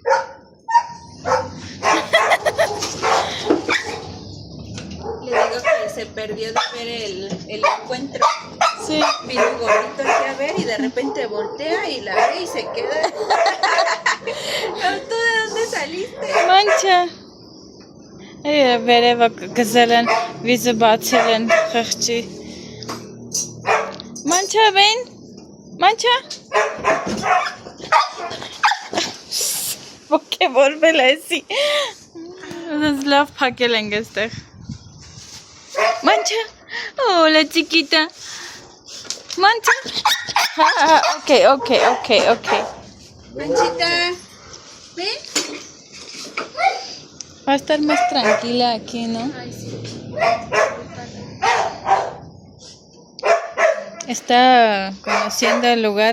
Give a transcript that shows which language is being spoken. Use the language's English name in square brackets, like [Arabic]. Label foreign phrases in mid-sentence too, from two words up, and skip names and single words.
[Spanish] Le digo que se perdió de ver el encuentro. Sí. Vino un gordito aquí a ver y de repente voltea y la ve y se queda. ¿Tú de dónde saliste? Mancha. [Armenian] Վերևը գզել են, վիզը բացել են խղճի։ Մանչա բեն, մանչա։ Ոգևորվել էսի։ Լավ փակել ենք էստեղ։ Մանչա, [Spanish] hola chiquita։ Մանչա։ Okay. Manchita, ven. Va a estar más tranquila aquí, ¿no? Ay, sí. Está conociendo el lugar.